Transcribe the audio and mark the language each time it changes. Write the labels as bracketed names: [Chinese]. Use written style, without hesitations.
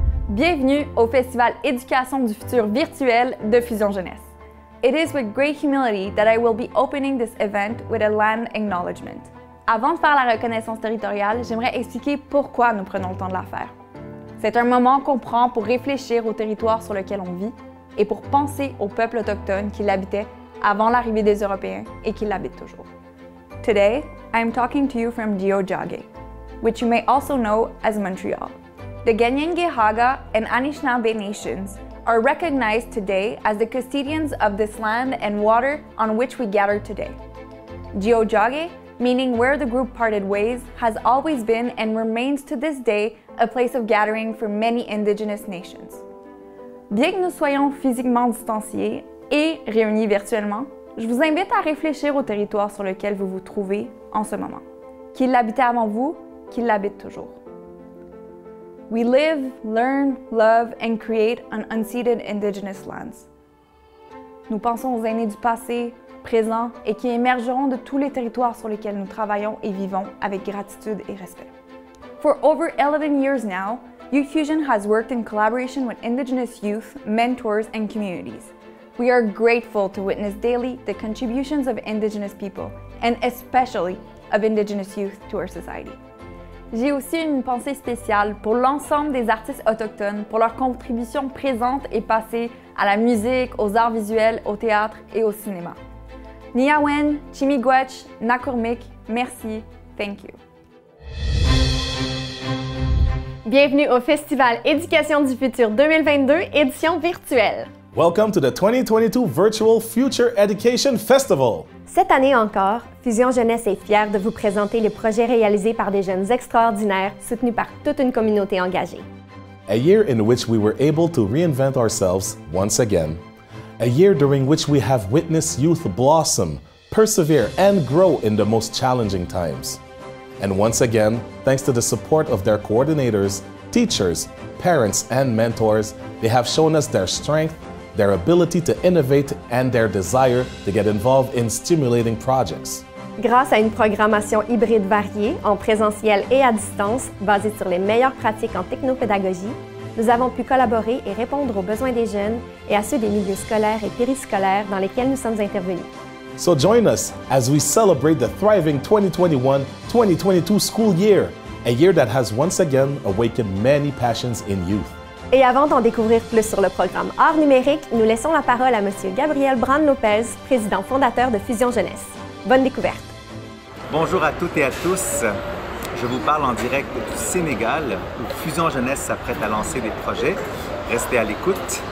[French] Bienvenue au Festival Éducation du futur virtuel de Fusion Jeunesse. [English] It is with great humility that I will be opening this event with a land acknowledgement. [French] Avant de faire la reconnaissance territoriale, j'aimerais expliquer pourquoi nous prenons le temps de la faire. C'est un moment qu'on prend pour réfléchir au territoire sur lequel on vit et pour penser aux peuples autochtones qui l'habitaient avant l'arrivée des Européens et qui l'habitent toujours. [English] Today, I am talking to you from Tiohtià:ke, which you may also know as Montreal. The Kanien'kehá:ka and Anishinaabe nations are recognized today as the custodians of this land and water on which we gather today. Tiohtià:ke, meaning where the group parted ways, has always been and remains to this day a place of gathering for many Indigenous nations. [French] Bien que nous soyons physiquement distanciés et réunis virtuellement, je vous invite à réfléchir au territoire sur lequel vous vous trouvez en ce moment. Qu'il l'habitait avant vous, qu'il l'habite toujours. [English] We live, learn, love, and create on unceded Indigenous lands. [French] Nous pensons aux aînés du passé, présent et qui émergeront de tous les territoires sur lesquels nous travaillons et vivons avec gratitude et respect. [English] For over 11 years now, Youth Fusion has worked in collaboration with Indigenous youth, mentors, and communities. We are grateful to witness daily the contributions of Indigenous people, and especially of Indigenous youth to our society. [French] J'ai aussi une pensée spéciale pour l'ensemble des artistes autochtones, pour leur contribution présente et passée à la musique, aux arts visuels, au théâtre et au cinéma. Niyawen, Chimigwech, Nakurmik, merci, [English] thank you. [French] Bienvenue au Festival Éducation du futur 2022, édition virtuelle. [English] Welcome to the 2022 Virtual Future Education Festival. [French] Cette année encore, Fusion Jeunesse est fière de vous présenter les projets réalisés par des jeunes extraordinaires soutenus par toute une communauté engagée. [English] A year in which we were able to reinvent ourselves once again. A year during which we have witnessed youth blossom, persevere, and grow in the most challenging times. And once again, thanks to the support of their coordinators, teachers, parents, and mentors, they have shown us their strength, their ability to innovate, and their desire to get involved in stimulating projects. [French] Grâce à une programmation hybride variée, en présentiel et à distance, basée sur les meilleures pratiques en technopédagogie, nous avons pu collaborer et répondre aux besoins des jeunes et à ceux des milieux scolaires et périscolaires dans lesquels nous sommes intervenus. [English] So join us as we celebrate the thriving 2021-2022 school year, a year that has once again awakened many passions in youth. [French] Et avant d'en découvrir plus sur le programme Art numérique, nous laissons la parole à M. Gabriel Brand-Lopez, président fondateur de Fusion Jeunesse. Bonne découverte. Bonjour à toutes et à tous. Je vous parle en direct du Sénégal, où Fusion Jeunesse s'apprête à lancer des projets. Restez à l'écoute.